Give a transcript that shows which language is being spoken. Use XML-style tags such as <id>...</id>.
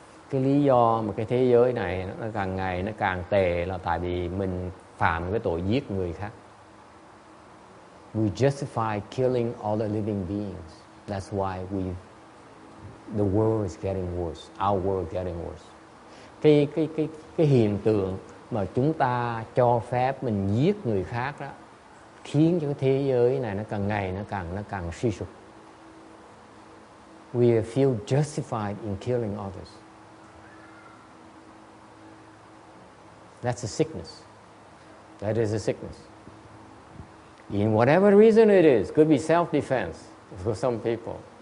<vi>Cái lý do mà cái thế giới này nó càng ngày nó càng tệ là tại vì mình phạm cái tội giết người khác.</vi> <en>We justify killing other living beings. That's why the world is getting worse. Our world is getting worse.</en> <vi>Cái hiện tượng mà chúng ta cho phép mình giết người khác đó khiến cho cái thế giới này nó càng ngày nó càng suy sụp.</vi> <en>We feel justified in killing others. That's a sickness. That is a sickness. In whatever reason it is, could be self-defense for some people.</en>